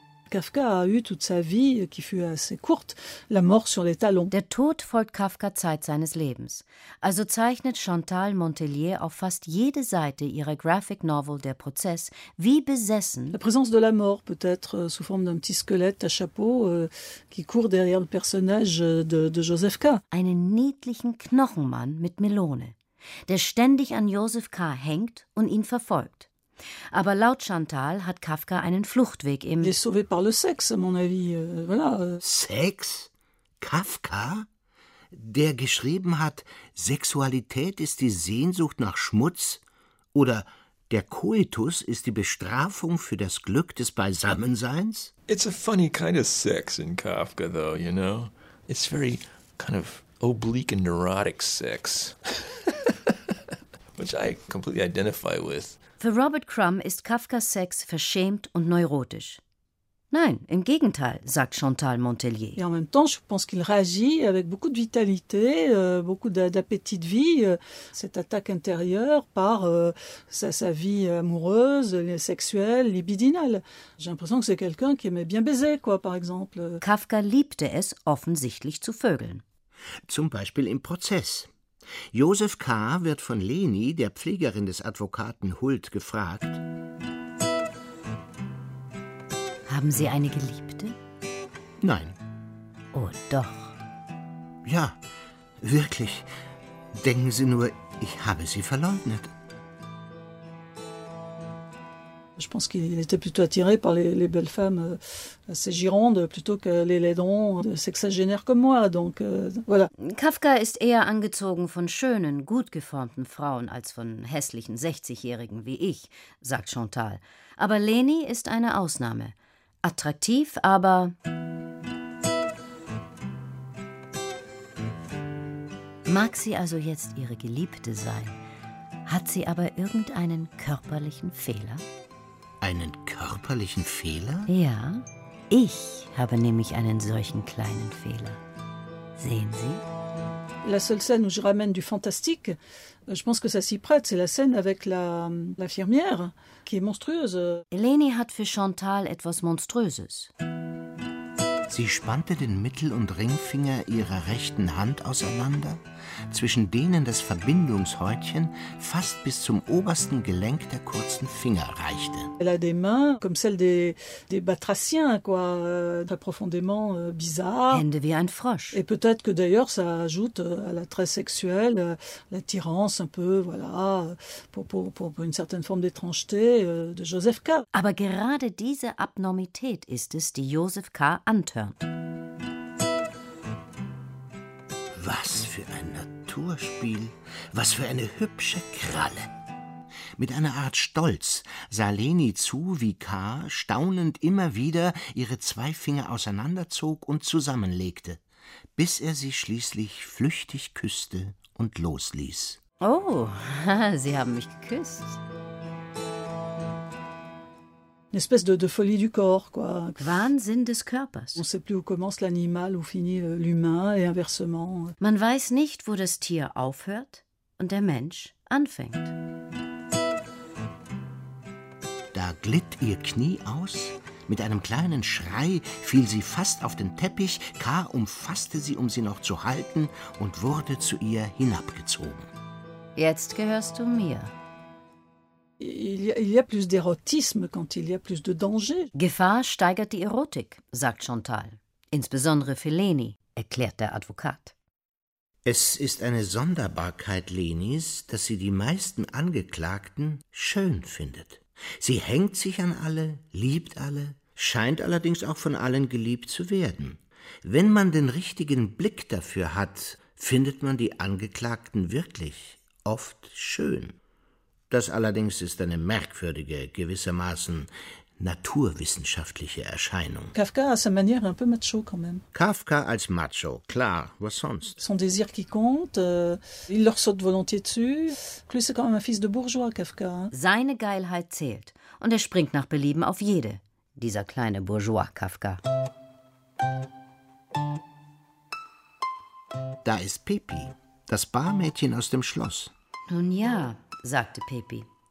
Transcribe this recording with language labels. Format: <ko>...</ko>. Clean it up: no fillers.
<fr>Kafka a eu toute sa vie, qui fut assez courte, la mort sur les talons.</fr> <de>Der Tod folgt Kafka Zeit seines Lebens. Also zeichnet Chantal Montelier auf fast jede Seite ihrer Graphic Novel Der Prozess wie besessen.</de> <fr>La présence de la mort, peut-être sous forme d'un petit squelette à chapeau, qui court derrière le personnage de Joseph K.</fr> <de>Einen niedlichen Knochenmann mit Melone, der ständig an Joseph K. hängt und ihn verfolgt. Aber laut Chantal hat Kafka einen Fluchtweg im...</de> <fr>Il est sauvé par le sexe, à mon avis. Voilà.</fr> <de>Sex? Kafka? Der geschrieben hat, Sexualität ist die Sehnsucht nach Schmutz? Oder der Koitus ist die Bestrafung für das Glück des Beisammenseins?</de> <en>It's a funny kind of sex in Kafka, though, you know? It's very kind of oblique and neurotic sex. Which I completely identify with.</en> <de>Für Robert Crumb ist Kafkas Sex verschämt und neurotisch. Nein, im Gegenteil, sagt Chantal Montellier.</de> <fr>Et en même temps, je pense qu'il réagit avec beaucoup de vitalité, beaucoup d'appétit de vie, cette attaque intérieure par sa vie amoureuse, sexuelle, libidinale. J'ai l'impression que c'est quelqu'un qui aimait bien baiser, quoi, par exemple.</fr> <de>Kafka liebte es, offensichtlich zu vögeln. Zum Beispiel im Prozess. Josef K. wird von Leni, der Pflegerin des Advokaten Huld, gefragt. Haben Sie eine Geliebte? Nein. Oh, doch. Ja, wirklich. Denken Sie nur, ich habe sie verleugnet.</de> <fr>Je pense qu'il était plutôt attiré par les belles femmes assez girondes plutôt que les laidons sexagénaires comme moi. Donc, voilà.</fr> <de>Kafka ist eher angezogen von schönen, gut geformten Frauen als von hässlichen 60-Jährigen wie ich, sagt Chantal. Aber Leni ist eine Ausnahme. Attraktiv, aber... Mag sie also jetzt ihre Geliebte sein, hat sie aber irgendeinen körperlichen Fehler? Einen körperlichen Fehler? Ja, ich habe nämlich einen solchen kleinen Fehler. Sehen Sie?</de> <fr>La seule scène où je ramène du fantastique, je pense que ça s'y prête, c'est la scène avec l'infirmière, qui est monstrueuse.</fr> <de>Eleni hat für Chantal etwas Monströses. Sie spannte den Mittel- und Ringfinger ihrer rechten Hand auseinander, zwischen denen das Verbindungshäutchen fast bis zum obersten Gelenk der kurzen Finger reichte.</de> <fr>Elle a des mains comme celles des batraciens, quoi, très profondément bizarre.</fr> <de>Hände wie ein Frosch.</de> <fr>Et peut-être que d'ailleurs ça ajoute à l'attrait sexuel, l'attirance un peu, voilà, pour une certaine forme d'étrangeté de Joseph K.</fr> <de>Aber gerade diese Abnormität ist es, die Joseph K. antörnt. Was für ein Naturspiel, was für eine hübsche Kralle. Mit einer Art Stolz sah Leni zu, wie K. staunend immer wieder ihre zwei Finger auseinanderzog und zusammenlegte, bis er sie schließlich flüchtig küsste und losließ. Oh, Sie haben mich geküsst.</de> <fr>Une espèce de folie du corps, quoi.</fr> <de>Wahnsinn des Körpers.</de> <fr>On ne sait plus où commence l'animal, où finit l'humain, et inversement.</fr> <de>Man weiß nicht, wo das Tier aufhört und der Mensch anfängt. Da glitt ihr Knie aus. Mit einem kleinen Schrei fiel sie fast auf den Teppich. K. umfasste sie, um sie noch zu halten, und wurde zu ihr hinabgezogen. Jetzt gehörst du mir.</de> <fr>Il y a plus d'érotisme quand il y a plus de danger.</fr> <de>Gefahr steigert die Erotik, sagt Chantal. Insbesondere für Leni, erklärt der Advokat. Es ist eine Sonderbarkeit Lenis, dass sie die meisten Angeklagten schön findet. Sie hängt sich an alle, liebt alle, scheint allerdings auch von allen geliebt zu werden. Wenn man den richtigen Blick dafür hat, findet man die Angeklagten wirklich oft schön. Das allerdings ist eine merkwürdige, gewissermaßen naturwissenschaftliche Erscheinung.</de> <fr>Kafka à sa manière un peu macho quand même.</fr> <de>Kafka als macho, klar, was sonst?</de> <fr>Son désir qui compte, il leur saute volontiers dessus. Plus c'est quand même un fils de bourgeois, Kafka.</fr> <de>Seine Geilheit zählt und er springt nach Belieben auf jede, dieser kleine Bourgeois Kafka. Da ist Pepi, das Barmädchen aus dem Schloss. Nun ja, sagte Pepi.</de>